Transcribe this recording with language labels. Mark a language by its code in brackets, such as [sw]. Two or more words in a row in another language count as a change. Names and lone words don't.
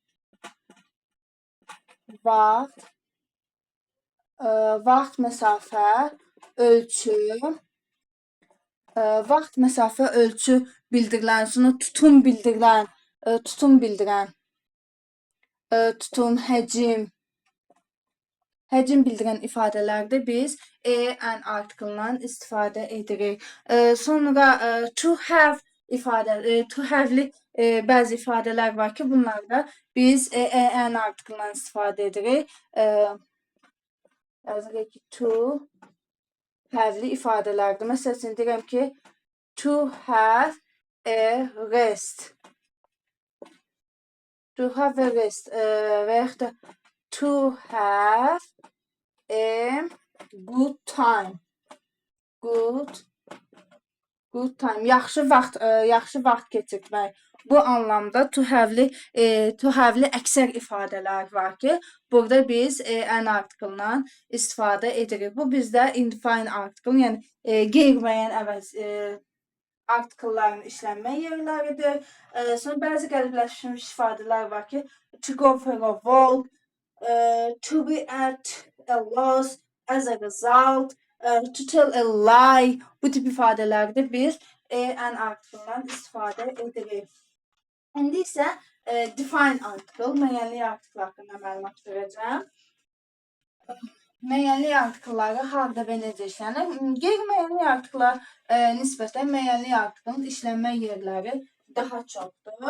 [az] vaxt, məsafə, ölçü, bildirilən, sonra tutum bildirən, həcm bildirən ifadələrdə biz an artiklından istifadə edirik. Sonra [en] to have- [az] li bəzi ifadələr var ki, bunlarda biz an artiklından istifadə edirik. Yazırıq ki, [en] to have- [az] li ifadələrdir. Məsələn, deyirəm ki, [en] to have a rest. [az] Və yaxud da to have a good time. Yaxşı vaxt keçirmək. Bu anlamda [en] to have- [az] li əksər ifadələr var ki, burada biz an artiklından istifadə edirik. Bu bizdə [en] indefine article, [az] yəni qeyri-müəyyən artikelların işlənmə yerləridir. Sonra bəzi qəlibləşmiş ifadələr var ki, [en] to go for a walk, to be at a loss, as a result, to tell a lie. [az] Bu tip ifadələrdə biz an artiklından istifadə edirik. İndi isə [en] define article, [az] müəyyənlik article haqqında məlumat verəcəm. Müəyyənlik artikelləri harda və necə işlənir? Qeyri-müəyyənlik artikla nisbətən müəyyənlik artiklın işlənmə yerləri daha çoxdur.